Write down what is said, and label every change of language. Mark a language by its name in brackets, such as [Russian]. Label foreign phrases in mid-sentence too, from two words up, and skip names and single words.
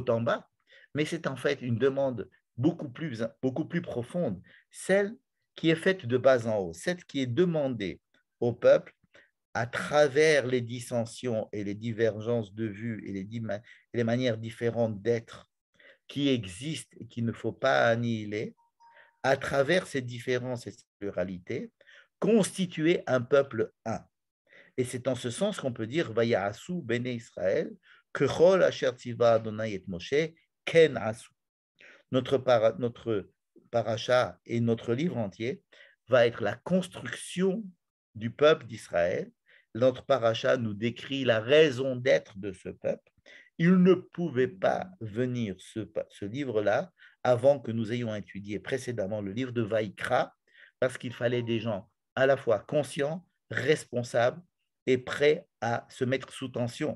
[French] en bas, mais c'est en fait une demande beaucoup plus profonde, celle qui est faite de bas en haut, celle qui est demandée au peuple à travers les dissensions et les divergences de vues et les manières différentes d'être qui existent et qu'il ne faut pas annihiler, à travers ces différences et ces pluralités, constituer un peuple un. Et c'est en ce sens qu'on peut dire [Hebrew] ויעשו בני ישראל ככל אשר צוה ה' את משה כן עשו. [French] Notre paracha et notre livre entier va être la construction du peuple d'Israël. Notre paracha nous décrit la raison d'être de ce peuple. Il ne pouvait pas venir ce livre-là avant que nous ayons étudié précédemment le livre de Vaïkra, parce qu'il fallait des gens à la fois conscients, responsables et prêts à se mettre sous tension.